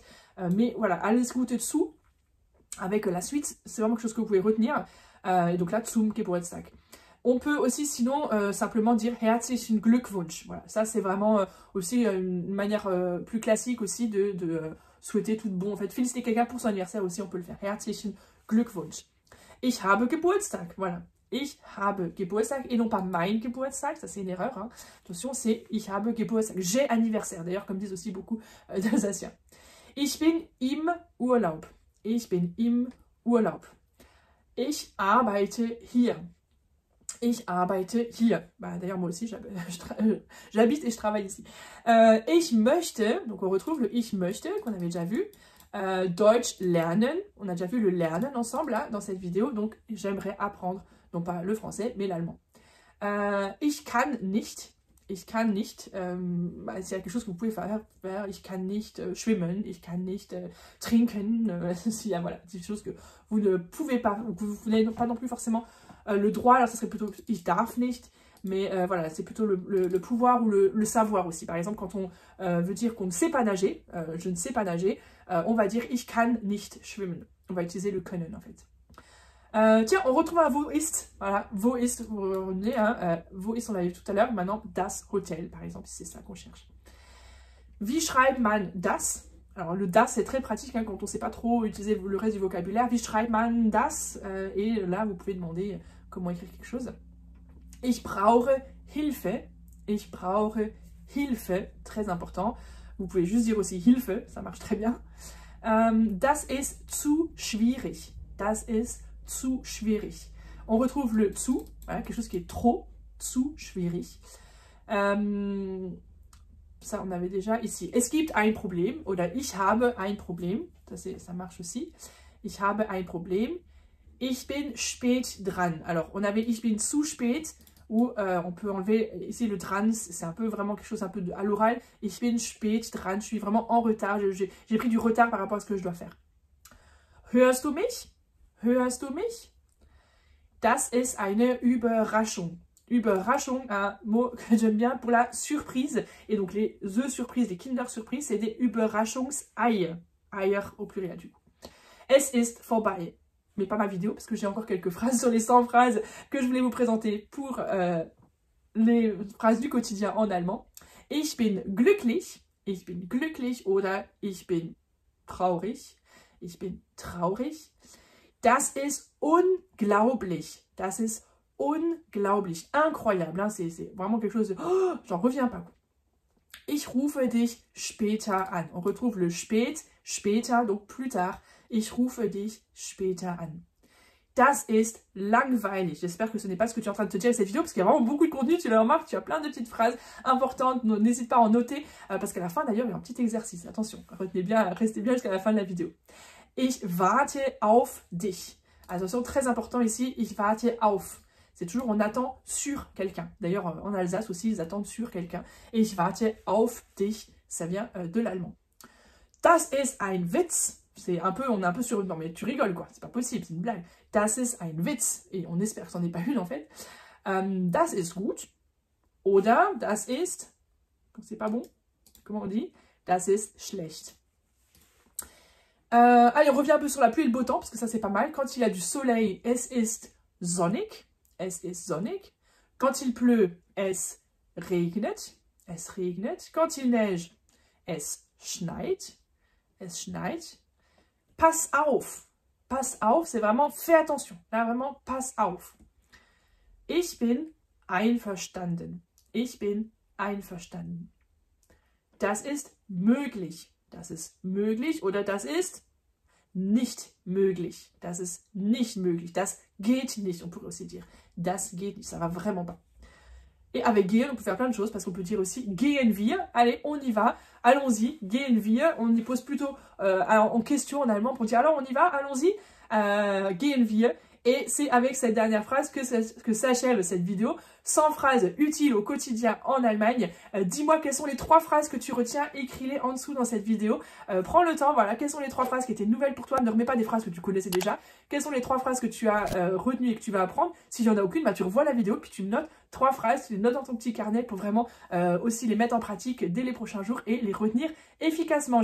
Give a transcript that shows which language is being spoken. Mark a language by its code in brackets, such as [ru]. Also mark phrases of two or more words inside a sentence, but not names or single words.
[fr] Mais voilà, [de] Alles Gute zu, [fr] avec la suite, c'est vraiment quelque chose que vous pouvez retenir. Et donc là, [de] zum Geburtstag. [fr] On peut aussi sinon simplement dire [de] Herzlichen Glückwunsch. [fr] Voilà, ça c'est vraiment aussi une manière plus classique aussi de souhaiter tout de bon. En fait, féliciter quelqu'un pour son anniversaire aussi, on peut le faire. [de] Herzlichen Glückwunsch. Ich habe Geburtstag. Voilà. Ich habe Geburtstag [fr] et non pas [de] mein Geburtstag, [fr] ça c'est une erreur. Hein. Attention, c'est [de] Ich habe Geburtstag. [fr] J'ai anniversaire, d'ailleurs, comme disent aussi beaucoup d'Alsaciens. [de] Ich bin im Urlaub. Ich bin im Urlaub. Ich arbeite hier. Ich arbeite hier. [fr] Bah, d'ailleurs, moi aussi, j'habite et je travaille ici. [de] Ich möchte, [fr] donc on retrouve le [de] Ich möchte, [fr] qu'on avait déjà vu. [de] Deutsch lernen. [fr] On a déjà vu le lernen ensemble, là, dans cette vidéo. Donc, j'aimerais apprendre, non pas le français, mais l'allemand. [de] Ich kann nicht. Ich kann nicht. [fr] C'est quelque chose que vous pouvez faire. [de] Ich kann nicht schwimmen. Ich kann nicht trinken. [fr] Voilà, c'est des choses que vous ne pouvez pas, que vous n'avez pas non plus forcément le droit. Alors, ça serait plutôt [de] Ich darf nicht. [fr] Mais voilà, c'est plutôt le pouvoir ou le savoir aussi. Par exemple, quand on veut dire qu'on ne sait pas nager, je ne sais pas nager, on va dire [de] Ich kann nicht schwimmen. [fr] On va utiliser le können en fait. Tiens, on retrouve un [de] wo ist. [fr] Voilà, [de] wo ist, [fr] vous revenez, hein, [de] wo ist, [fr] on l'a vu tout à l'heure. Maintenant, [de] das Hotel, [fr] par exemple, si c'est ça qu'on cherche. [de] Wie schreibt man das? [fr] Alors, le das, c'est très pratique hein, quand on ne sait pas trop utiliser le reste du vocabulaire. [de] Wie schreibt man das? [fr] Et là, vous pouvez demander comment écrire quelque chose. [de] Ich brauche Hilfe. Ich brauche Hilfe. [fr] Très important. Vous pouvez juste dire aussi Hilfe. Ça marche très bien. [de] Das ist zu schwierig. Das ist zu schwierig. [fr] On retrouve le zu. Voilà, quelque chose qui est trop. [de] Zu schwierig. [fr] Ça, on avait déjà ici. [de] Es gibt ein Problem. Oder ich habe ein Problem. [fr] Ça marche aussi. [de] Ich habe ein Problem. Ich bin spät dran. [fr] Alors, on avait [de] ich bin zu spät. [fr] Ou on peut enlever ici le dran, c'est un peu vraiment quelque chose un peu à l'oral. [de] Ich bin spät dran, [fr] je suis vraiment en retard, j'ai pris du retard par rapport à ce que je dois faire. [de] Hörst du mich? Hörst du mich? Das ist eine Überraschung. Überraschung, [fr] un mot que j'aime bien pour la surprise. Et donc les œufs surprises, les Kinder-Surprises, c'est des Überraschungseier. Eier au pluriel du coup. [de] Es ist vorbei. [fr] Mais pas ma vidéo, parce que j'ai encore quelques phrases sur les 100 phrases que je voulais vous présenter pour les phrases du quotidien en allemand. [de] Ich bin glücklich oder ich bin traurig. Ich bin traurig. Das ist unglaublich. Das ist unglaublich. [fr] Incroyable. Hein? C'est vraiment quelque chose de... Oh, j'en reviens pas. [de] Ich rufe dich später an. [fr] On retrouve le [de] spät, später, [fr] donc plus tard. [de] Ich rufe dich später an. Das ist langweilig. [fr] J'espère que ce n'est pas ce que tu es en train de te dire avec cette vidéo, parce qu'il y a vraiment beaucoup de contenu, tu le remarques, tu as plein de petites phrases importantes, n'hésite pas à en noter, parce qu'à la fin d'ailleurs, il y a un petit exercice. Attention, retenez bien, restez bien jusqu'à la fin de la vidéo. [de] Ich warte auf dich. [fr] Attention, très important ici, [de] ich warte auf. [fr] C'est toujours on attend sur quelqu'un. D'ailleurs, en Alsace aussi, ils attendent sur quelqu'un. [de] Ich warte auf dich, [fr] ça vient de l'allemand. [de] Das ist ein Witz. [fr] C'est un peu, on est un peu sur une... Non mais tu rigoles quoi, c'est pas possible, c'est une blague. [de] Das ist ein Witz. [fr] Et on espère que c'en est pas une en fait. [de] Das ist gut. Oder das ist... [fr] C'est pas bon. Comment on dit? [de] Das ist schlecht. [fr] Allez, on revient un peu sur la pluie et le beau temps, parce que ça c'est pas mal. Quand il y a du soleil, [de] es ist sonnig. Es ist sonnig. [fr] Quand il pleut, [de] es regnet. Es regnet. [fr] Quand il neige, [de] es schneit. Es schneit. Pass auf. Pass auf, [fr] c'est vraiment fais attention. Là, vraiment, [de] pass auf. Ich bin einverstanden. Ich bin einverstanden. Das ist möglich. Das ist möglich oder das ist nicht möglich. Das ist nicht möglich. Das geht nicht, [fr] on pourrait aussi dire. [de] Das geht nicht, [fr] ça va vraiment pas. Et avec gehen, on peut faire plein de choses, parce qu'on peut dire aussi [de] gehen wir. [fr] Allez, on y va, allons-y, [de] gehen wir. [fr] On y pose plutôt en question en allemand pour dire alors on y va, allons-y, [de] gehen wir. [fr] Et c'est avec cette dernière phrase que s'achève cette vidéo. 100 phrases utiles au quotidien en Allemagne. Dis-moi quelles sont les 3 phrases que tu retiens, écris-les en dessous dans cette vidéo. Prends le temps, voilà, quelles sont les 3 phrases qui étaient nouvelles pour toi. Ne remets pas des phrases que tu connaissais déjà. Quelles sont les 3 phrases que tu as retenues et que tu vas apprendre. S'il n'y en a aucune, bah, tu revois la vidéo, puis tu notes 3 phrases, tu les notes dans ton petit carnet pour vraiment aussi les mettre en pratique dès les prochains jours et les retenir efficacement.